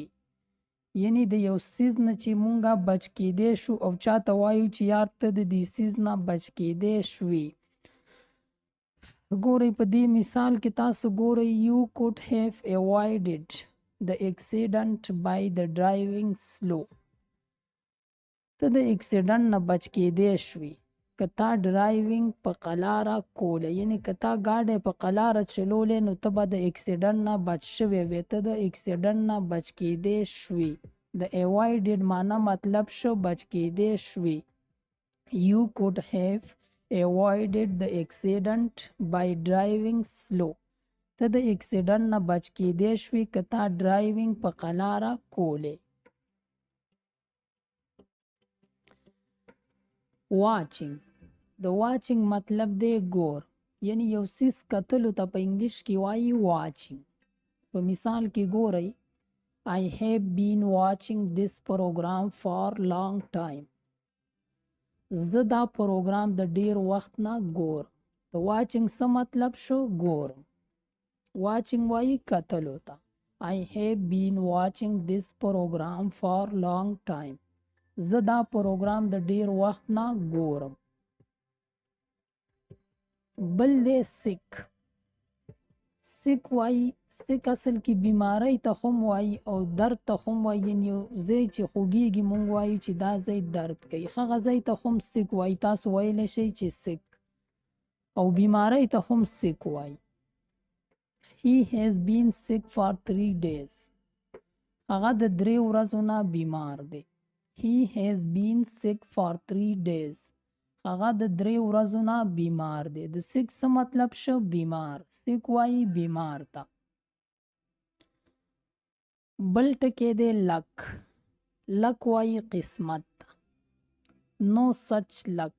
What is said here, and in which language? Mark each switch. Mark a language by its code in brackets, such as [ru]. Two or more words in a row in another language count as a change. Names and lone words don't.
[ps] یعنی د یو څیز نه چې مونږه بچ کېدی شو او چاته وایو چې یار ته د دې څیز نه بچ کېدی شوي. ګورئ په دې مثال کې تاسو ګورئ [en] you could have avoided the accident by the driving slow. [ps] ته د اکسیډنټ نه بچ کېدی شوي. کتا ډرایوینګ په قلاره کوله، یعنی کتا ګاډی په قلاره چلولې نو ته به د اکسیډنټ نه بچ شوی وې، ته د اکسیډنټ نه بچ کېدی شوې. د ایوایډډ معنا مطلب شو بچ کېدی شوې. [en] You could have avoided the accident by driving slow. [ps] ته د اکسیډنټ نه بچ کېدی شوې که تا ډرایوینګ په قلاره کولې. واچینګ، د واچینګ مطلب دی ګور، یعنی یو څیز کتلو ته په انګلیش کې وایي واچینګ. په مثال کې ګورئ [en] I have been watching this program for long time. [ps] زه دا پروګرام د ډیر وخت نه ګور. د واچینګ څه مطلب شو؟ ګور. واچینګ وایي کتلو ته. [en] I have been watching this program for long time. [ps] زه دا پروګرام د ډیر وخت نه ګورم. بل دی سیک. سیک وایي، سیک اصل کې بیماری ته هم وایي او درد ته هم وایي، یعنی یو ځای چې خوږیږي مونږ وایو چې دا ځای درد کوي، هغه ځای ته هم سیک وایي. تاسو ویلی شئ چې سیک، او بیماری ته هم سیک وایي. [en] He has been sick for 3 days. [ps] هغه د 3 ورځو نه بیمار دی. [en] He has been sick for 3 days. [ps] هغه د 3 ورځو نه بیمار دی. د سیک څه مطلب شو؟ بیمار. سیک وایي بیمار ته. بل ټکی دی لک. لک وایي قسمت. نو [en] such luck.